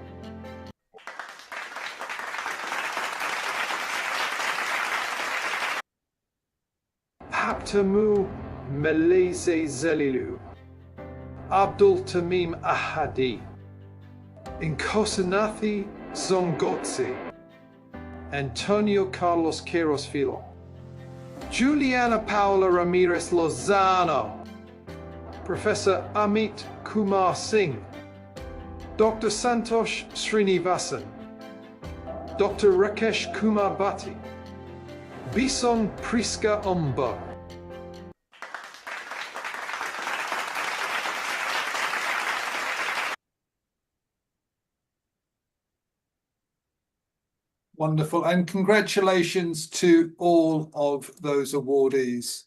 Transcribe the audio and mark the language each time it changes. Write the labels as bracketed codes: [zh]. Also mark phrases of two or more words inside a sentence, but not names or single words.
[en] Haptamu Meleze Zelilu, Abdul Tamim Ahadi, Nkosanathi Zongotsi, Antonio Carlos Queiroz Filo, Juliana Paula Ramirez Lozano, Professor Amit Kumar Singh, Dr. Santosh Srinivasan, Dr. Rakesh Kumar Bhatti, Bison Priska Omba. wonderful. And congratulations to all of those awardees.